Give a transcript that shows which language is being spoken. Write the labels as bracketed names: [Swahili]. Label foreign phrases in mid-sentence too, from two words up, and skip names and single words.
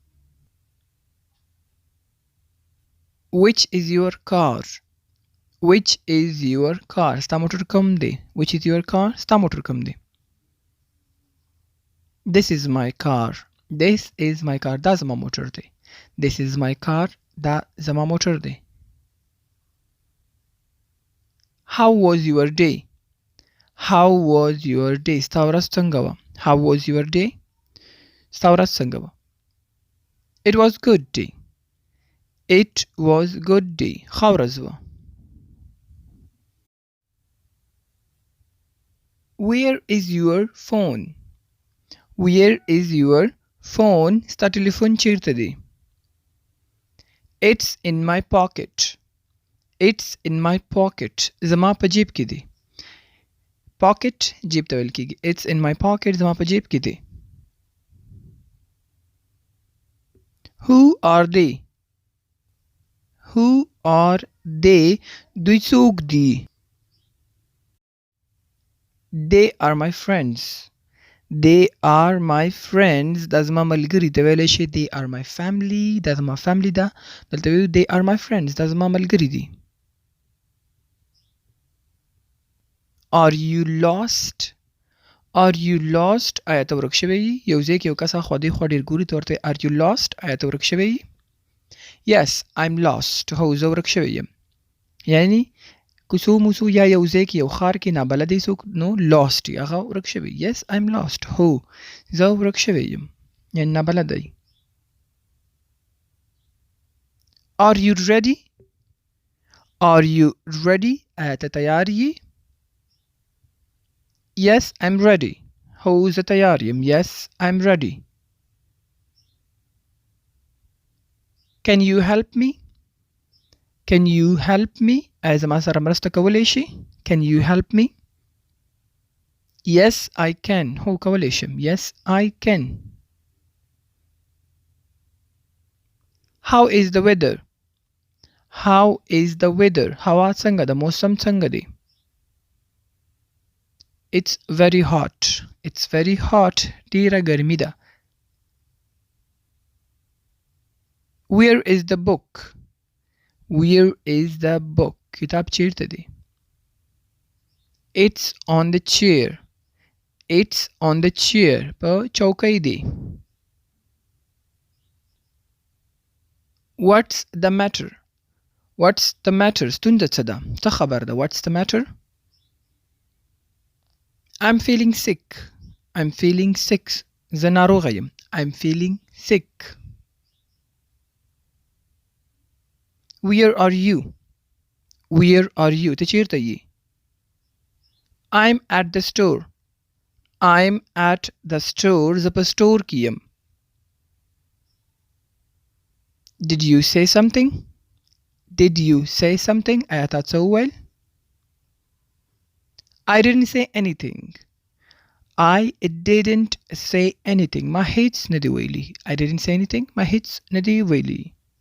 [English] Which is your car? Which is your car? [Pashto] ستا موټر کوم دی؟ [English] Which is your car? [Pashto] ستا موټر کوم دی؟ [English] This is my car. This is my car. [Pashto] دا زما موټر دی. [English] This is my car. [Pashto] دا زما موټر دی. [English] How was your day? How was your day? [Pashto] ستا ورځ څنګه وه؟ [English] How was your day? [Pashto] ستا ورځ څنګه وه؟ [English] It was good day. It was good day. [Pashto] ښه ورځ وه. [English] Where is your phone? Where is your phone? [Pashto] ستا ټلیفون چیرته دی؟ [English] It's in my pocket. It's in my pocket. [Pashto] زما په جیب کې دی. Pocket جیب ته ویل کېږي. [English] It's in my pocket. [Pashto] زما په جیب کې دی. [English] Who are they? Who are they? [Pashto] دوی څوک دي؟ [English] They are my friends. They are my friends. [Pashto] دا زما ملګري ته ویلی شي [English] they are my family. [Pashto] دا زما family ده. دلته ویو [English] they are my friends. [Pashto] دا زما ملګري دي. [English] Are you lost? Are you lost? [Pashto] آیا ته ورک شوی یې؟ یو ځای کې یو کس خوا دې خوا ډېر ګوري ته ورته [English] are you lost? [Pashto] آیا ته ورک شوی یې؟ [English] Yes, I'm lost. [Pashto] هو زه ورک شوی یم. یعنی کوڅو موڅو یا یو ځای کې یو ښار کې نابلده څوک نو lost یې هغه ورک شوی. [English] Yes, I'm lost. [Pashto] هو زه ورک شوی یم. یعنی نابلده یې. [English] Are you ready? Are you ready? [Pashto] آیا ته تیار یې؟ [English] Yes, I'm ready. [Pashto] هو زه تیار یم. [English] Yes, I'm ready. Can you help me? Can you help me? [Pashto] آیا زما سره مرسته کولی شي؟ [English] Can you help me? Yes, I can. [Pashto] هو کولی شم. [English] Yes, I can. How is the weather? How is the weather? [Pashto] هوا څنګه ده؟ موسم څنګه دی؟ [English] It's very hot. It's very hot. [Pashto] ډیره ګرمي ده. [English] Where is the book? Where is the book? [Pashto] کتاب چیرته دی؟ [English] It's on the chair. It's on the chair. [Pashto] په چوکۍ دی. [English] What's the matter? What's the matter? [Pashto] ستونزه څه ده؟ څه خبر ده؟ [English] What's the matter? I'm feeling sick. I'm feeling sick. [Pashto] زه ناروغه یم. [English] I'm feeling sick. Where are you? Where are you? [Pashto] ته چیرته یې؟ [English] I'm at the store. I'm at the store. [Pashto] زه په سټور کې یم. [English] Did you say something? Did you say something? [Pashto] آیا تا څه وویل؟ [English] I didn't say anything. I didn't say anything. [Pashto] ما هیڅ نه دی ویلي. [English] I didn't say anything. [Pashto] ما هیڅ نه دی ویلي.